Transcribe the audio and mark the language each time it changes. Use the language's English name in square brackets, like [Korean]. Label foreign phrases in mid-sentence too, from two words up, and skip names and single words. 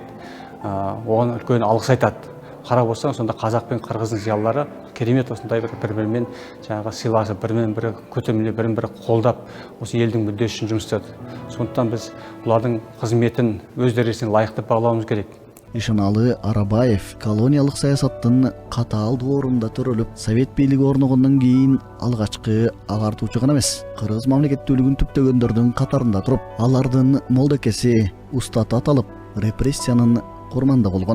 [Kazakh] Оған үлкен алғыс айтады. Қарап болсаң, сонда қазақ пен қырғыздың зиялылары керемет осындай бір-бірімен жаңағы сыйласып, бірімен-бірі көтермелеп, бірін-бірі қолдап, осы елдің мүддесі үшін жұмыс істеді. Сондықтан біз бұлардың қызметін өз дәрежесіне лайықты бағалауымыз керек. [Kyrgyz] Эшеналы Арабаев колониялык саясаттын катаал доорунда төрөлүп, совет бийлиги орногондон кийин алгачкы агартуучу гана эмес, кыргыз мамлекеттүүлүгүн түптөгөндөрдүн катарында туруп, алардын молдекеси, устаты аталып, репрессиянын курманда болгон.